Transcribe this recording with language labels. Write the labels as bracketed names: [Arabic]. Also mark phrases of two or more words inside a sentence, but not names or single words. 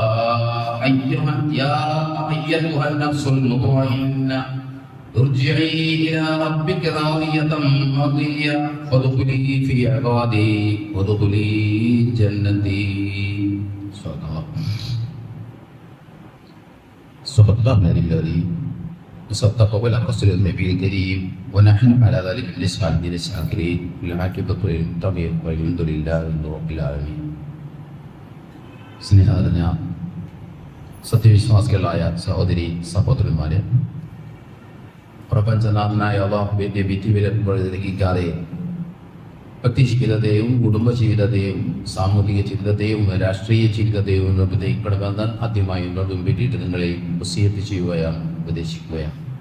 [Arabic] أيتها النفس المطمئنة ارجعي إلى ربك راضية مرضية فادخلي في عبادي وادخلي جنتي. صدق الله العظيم وصدق بالقصر النبي الكريم ونحن على ذلك من الشاكرين والعاقبة للمتقين والحمد لله رب العالمين. [Malayalam] സ്നേഹനിറഞ്ഞ സത്യവിശ്വാസികളായ സഹോദരി സഹോദരന്മാരെ, പ്രപഞ്ചനാഥനായ അല്ലാഹുവിന്റെ വിധി വിലക്കുകളിക്കാതെ വ്യക്തി ജീവിതത്തെയും കുടുംബ ജീവിതത്തെയും സാമൂഹിക ജീവിതത്തെയും രാഷ്ട്രീയ ജീവിതത്തെയും നിർബന്ധിക്കണമെന്ന് ആദ്യമായി എന്നോടും വേണ്ടിയിട്ട് നിങ്ങളെ വസിയത്ത് ചെയ്യുകയാണ്, ഉപദേശിക്കുകയാണ്.